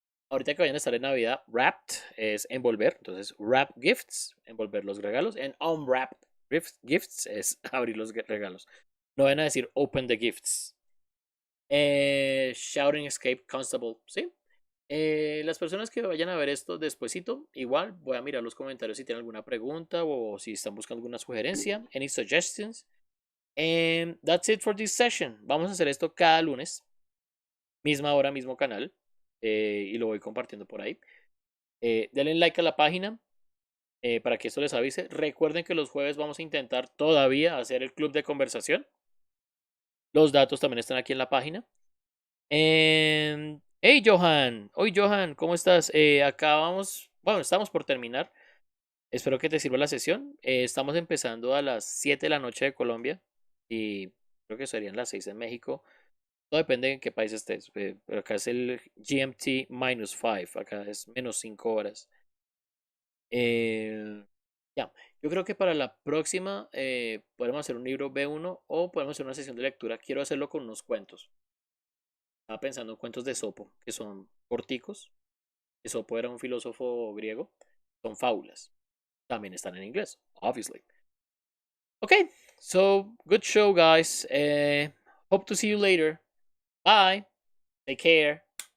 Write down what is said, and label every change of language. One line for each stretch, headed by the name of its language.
Spanish: Ahorita que vayan a estar en Navidad, wrapped es envolver, entonces wrap gifts, envolver los regalos,
English: and unwrapped gifts
Spanish: es abrir los regalos. No van a decir
English: open the gifts. Shouting escape constable,
Spanish: ¿sí? Las personas que vayan a ver esto despuesito, igual voy a mirar los comentarios si tienen alguna pregunta o si están buscando alguna sugerencia.
English: Any suggestions? And that's it for this session.
Spanish: Vamos a hacer esto cada lunes, misma hora, mismo canal, y lo voy compartiendo por ahí. Denle like a la página para que esto les avise. Recuerden que los jueves vamos a intentar todavía hacer el club de conversación. Los datos también están aquí en la página. Hey Johan, hoy Johan, ¿cómo estás? Acá vamos, bueno, estamos por terminar. Espero que te sirva la sesión. Estamos empezando a las 7 de la noche de Colombia y creo que serían las 6 en México. Todo depende de en qué país estés. Pero acá es el GMT -5, acá es menos 5 horas. Ya, yo creo que para la próxima podemos hacer un libro B1 o podemos hacer una sesión de lectura. Quiero hacerlo con unos cuentos. Estaba pensando en cuentos de Esopo, que son corticos. Esopo era un filósofo griego. son fábulas. También están en inglés, obviously.
English: Okay, so good show, guys. Hope to see you later. Bye. Take care.